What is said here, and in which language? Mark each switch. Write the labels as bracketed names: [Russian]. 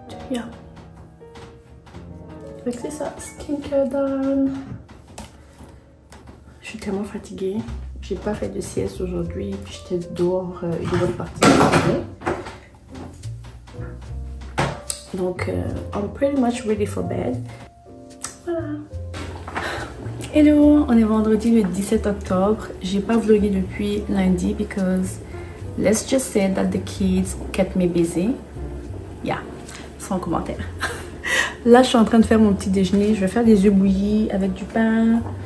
[French] Yeah. Fait que c'est ça, [English] skincare done. [French] Je suis tellement fatiguée. J'ai pas fait de sieste aujourd'hui, puis j'étais dehors une bonne partie de la journée. [English] Donc, I'm pretty much ready for bed. [French] Voilà. Hello, on est vendredi le 17 octobre. J'ai pas vlogué depuis lundi [English] because let's just say that the kids kept me busy. [French] Yeah, sans commentaire. Là, je suis en train de faire mon petit déjeuner. Je vais faire des œufs bouillis avec du pain.